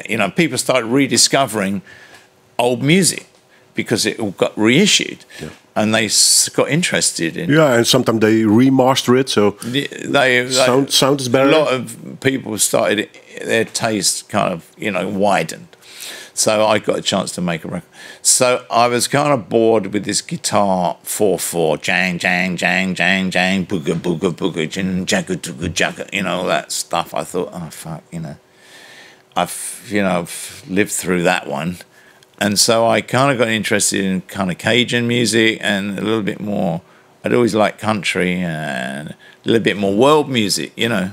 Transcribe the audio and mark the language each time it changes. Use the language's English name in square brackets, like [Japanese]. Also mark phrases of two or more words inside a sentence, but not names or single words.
[English] You know, people started rediscovering old music because it all got reissued, and they got interested in. Yeah, and sometimes they remaster it, so sound is better. A lot of people started their taste kind of, you know, widened. So I got a chance to make a record. So I was kind of bored with this guitar 4/4, jang, jang, jang, jang, jang, booga, booga, booga, jagger, jagger, jagger, you know, all that stuff. I thought, oh, fuck, you know. I've lived through that one. And so I kind of got interested in kind of Cajun music and a little bit more. I'd always liked country and a little bit more world music, you know.